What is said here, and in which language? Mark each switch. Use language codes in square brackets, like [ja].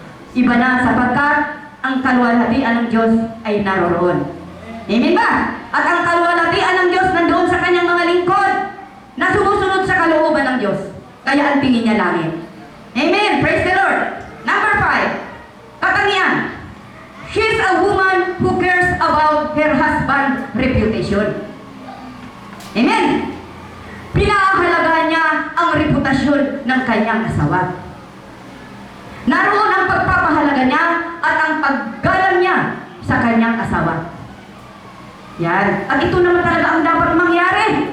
[tl] Iba na sapagkat ang kaluwalhatian ng Diyos ay naroroon. Amen ba? At ang kaluwalhatian ng Diyos nandoon sa kanyang mga lingkod na sumusunod sa kalooban ng Diyos. Kaya ang tingin niya langit. Amen. [en] Praise the Lord. [tl] Number 5. Katangian. [en] She's a woman who cares about her husband's reputation. Amen. [tl] Pinaahalagaan niya ang reputasyon ng kanyang asawa. Naroon ang pagpapahalaga niya at ang paggalang niya sa kanyang asawa. Yan. At ito naman talaga ang dapat mangyari.